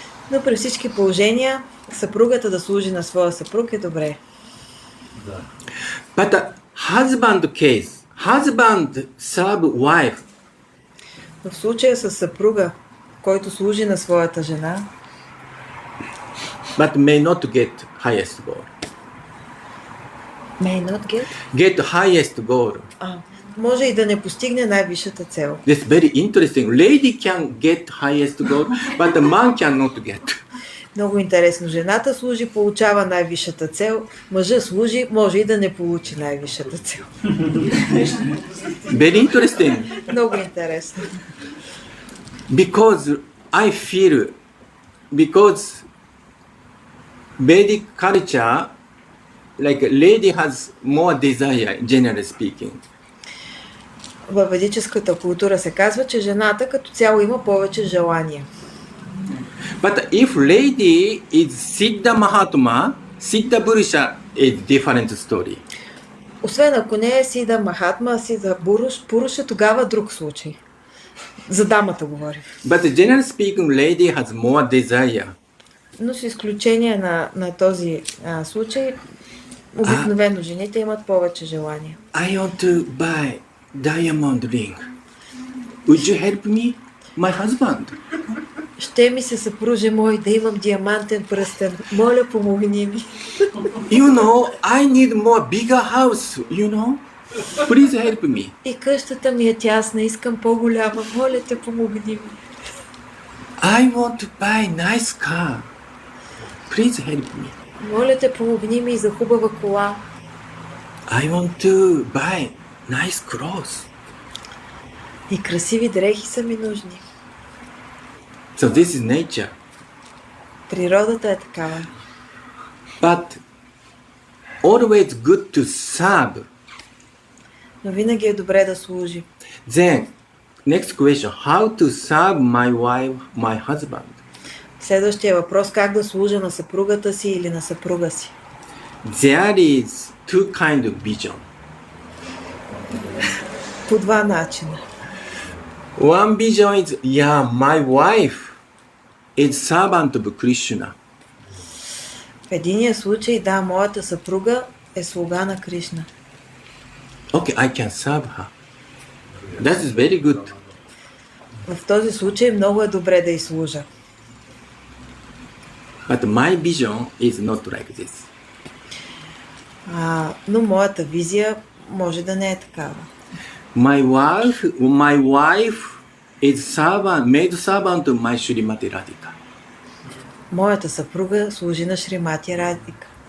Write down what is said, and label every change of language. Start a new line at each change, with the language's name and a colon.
Bulgarian: Но при всички положения съпругата да служи на своя съпруг е добре.
English: But husband case, husband serve wife.
Bulgarian: В случая с съпруга, който служи на своята жена,
English: But may not get highest goal. may not get, Get highest goal.
Bulgarian: може и да не постигне най-висшата цел.
English: That's very interesting. Lady can get highest goal, but the man cannot get.
Bulgarian: Много интересно. Жената служи, получава най-висшата цел. Мъжът служи, може и да не получи най-висшата цел.
English: Very interesting.
Bulgarian: Много интересно.
English: Because I feel, because Vedic culture, like lady has more desire, generally speaking.
Bulgarian: Във ведическата култура се казва, че жената като цяло има повече желания.
English: But if lady is Siddha Mahatma, Siddha Purusha is different story.
Bulgarian: Освен ако не е Сида Махатма, Сида Пуруша, тогава друг случай. За дамата говорим.
English: But generally speaking, lady has more desire.
Bulgarian: Но с изключение на този случай, обикновено жените имат повече желания.
English: I want to buy diamond ring. Would you help me? My husband.
Bulgarian: Ще ми се съпруже мой да имам диамантен пръстен. Моля, помогни ми.
English: You know, I need more bigger house, you know. Please help me.
Bulgarian: И къщата ми е тясна, искам по-голяма. Моля те, помогни ми.
English: I want to buy nice car. Please help me.
Bulgarian: Моля те, помогни ми и за хубава кола.
English: I want to buy nice clothes.
Bulgarian: И красиви дрехи са ми нужни.
English: So this is nature.
Bulgarian: Природата е такава.
English: But always good to serve.
Bulgarian: Но винаги е добре да служи.
English: Then, next question, how to serve my wife, my husband?
Bulgarian: Следващия въпрос, как да служа на съпругата си или на съпруга си.
English: There is two kind of vision.
Bulgarian: По два начина.
English: One vision is, my wife is servant of Krishna.
Bulgarian: В единия случай, да, моята съпруга е слуга на Кришна.
English: Okay, I can serve her. That is very good.
Bulgarian: В този случай много е добре да й служа.
English: But my vision is not like this.
Bulgarian: Но моята визия може да не е такава.
English: My wife is maid servant of my Srimati Radhika.
Bulgarian: Моята съпруга служи на Шримати Радика.